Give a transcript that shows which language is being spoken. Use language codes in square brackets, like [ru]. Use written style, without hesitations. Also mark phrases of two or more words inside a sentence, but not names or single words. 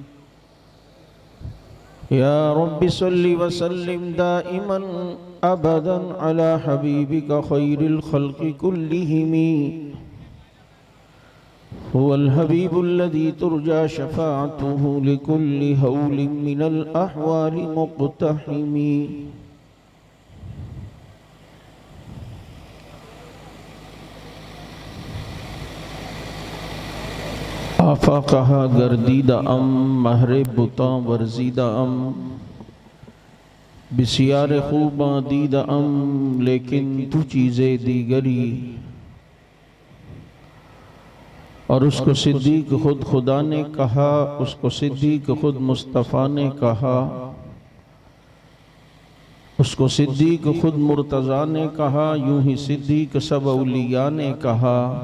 [ar] يا رب صل وسلم دائما أبدا على حبيبك خير الخلق كلهم هو الحبيب الذي ترجى شفاعته لكل هول من الأهوال مقتحم. [fa] آفاقها گردیده‌ام مهر بتان ورزیده‌ام بسیار خوبان دیده‌ام لیکن تو چیز دیگری. [ur] اور اس کو صدیق خود خدا نے کہا، اس کو صدیق خود مصطفیٰ نے کہا، اس کو صدیق خود مرتضیٰ نے کہا، یوں ہی صدیق سب اولیا نے کہا.